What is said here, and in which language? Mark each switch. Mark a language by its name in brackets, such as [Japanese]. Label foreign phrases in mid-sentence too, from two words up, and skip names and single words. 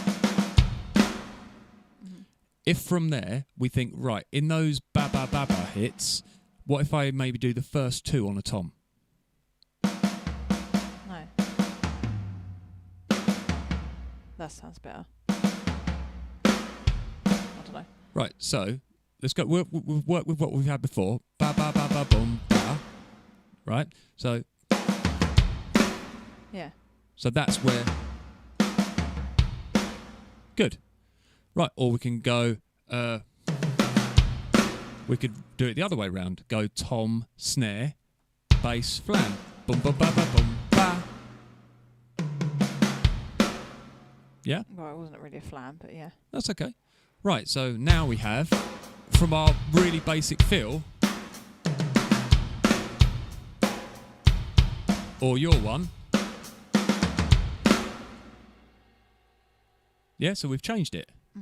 [English] If from there we think, right, in those ba-ba-ba-ba hits, what if I maybe do the first two on a tom? No. That sounds better. I don't know. Right, so let's go. We'll work with what we've had before. Ba-ba-ba-ba-boom-ba. Right? So... yeah. So that's where... Good. Right, or we can go, we could do it the other way round. Go tom, snare, bass, flam. Bum ba ba ba bum ba. Yeah? Well, it wasn't really a flam, but yeah. That's okay. Right, so now we have, from our really basic fill, or your one. Yeah, so we've changed it.